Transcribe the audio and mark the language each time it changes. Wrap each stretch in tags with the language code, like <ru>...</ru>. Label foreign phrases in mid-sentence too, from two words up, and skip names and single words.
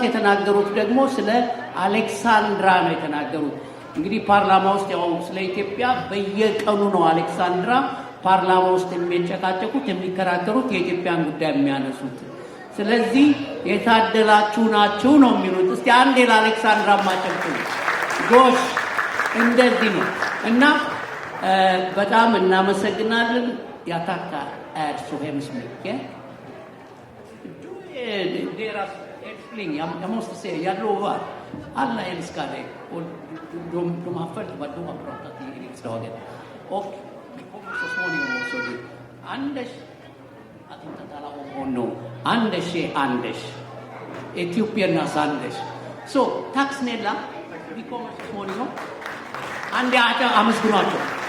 <am>የተናገሩት ደግሞ ስለ አሌክሳንድራ ነው የተናገሩት። እንግዲህ ፓርላማ ውስጥ ያው ስለ ኢትዮጵያ በየቀኑ ነው አሌክሳንድራ ፓርላማ ውስጥ የሚጨቃጨቁት የሚከራከሩት የኢትዮጵያን ጉዳይ የሚያነሱት። ስለዚህ የታደላችሁ ናችሁ ነው የሚሉት። እስቲ አንዴ ለአሌክሳንድራ ማጨብጭቡ ጎሽ። እንደዚህ ነው እና በጣም እናመሰግናለን። ያታካ</am> <sv>så hemskt mycket. Deras älskling, jag måste säga, jag lovar, alla älskar dig och de har följt vad du har pratat i riksdagen. Och vi kommer så småningom också dit. Anders, att inte tala om honom. Anders är Anders. Etiopiernas Anders. Så, tack snälla. Vi kommer så småningom.</sv> <am>Ande አመስግኗቸው።</am>